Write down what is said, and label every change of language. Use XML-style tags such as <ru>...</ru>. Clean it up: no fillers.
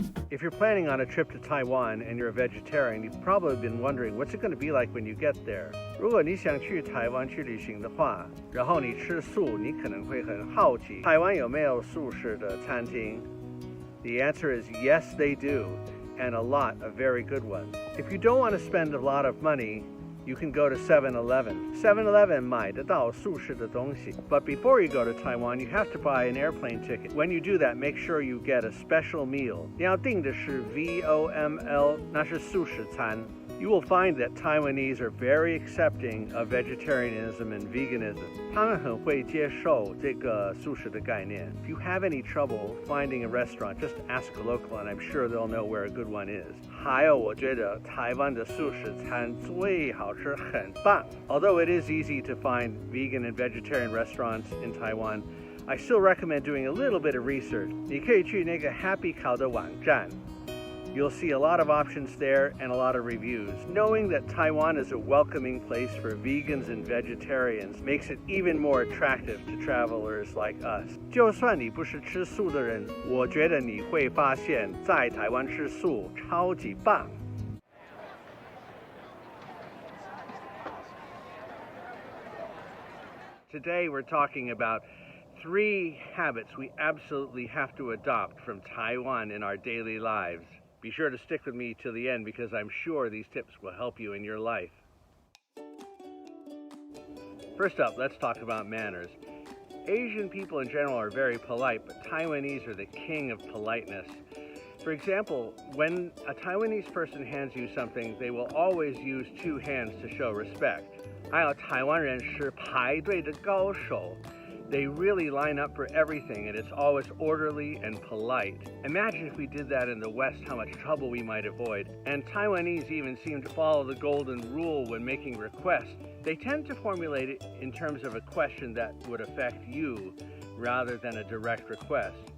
<en>If you're planning on a trip to Taiwan and you're a vegetarian, you've probably been wondering, what's it going to be like when you get there?</en> <zh>如果你想去台湾去旅行的话，然后你吃素，你可能会很好奇，台湾有没有素食的餐厅？</zh> <en>The answer is yes, they do, and a lot of very good ones. If you don't want to spend a lot of money, you can go to 7-Eleven.</en> <zh>7-Eleven 买得到素食的东西.</zh> <en>But before you go to Taiwan, you have to buy an airplane ticket. When you do that, make sure you get a special meal.</en> <zh>你要订的是 VOML, 那是素食餐.</zh> <en>You will find that Taiwanese are very accepting of vegetarianism and veganism.</en> <zh>他们很会接受这个素食的概念.</zh> <en>If you have any trouble finding a restaurant, just ask a local and I'm sure they'll know where a good one is.</en> <zh>还有，我觉得台湾的素食餐最好吃，很棒.</zh> <en>Although it is easy to find vegan and vegetarian restaurants in Taiwan, I still recommend doing a little bit of research.</en> <zh>你可以去那个 Happy Cow 的网站.</zh> <en>You'll see a lot of options there and a lot of reviews. Knowing that Taiwan is a welcoming place for vegans and vegetarians makes it even more attractive to travelers like us.</en> <zh>就算你不是吃素的人，我觉得你会发现在台湾吃素超级棒。</zh> <en>Today we're talking about 3 habits we absolutely have to adopt from Taiwan in our daily lives. Be sure to stick with me till the end because I'm sure these tips will help you in your life. First up, let's talk about manners. Asian people in general are very polite, but Taiwanese are the king of politeness. For example, when a Taiwanese person hands you something, they will always use 2 hands to show respect.</en> <zh>还有台湾人是排队的高手.</zh> <en>They really line up for everything, and it's always orderly and polite. Imagine if we did that in the West, how much trouble we might avoid. And Taiwanese even seem to follow the golden rule when making requests. They tend to formulate it in terms of a question that would affect you rather than a direct request.</en>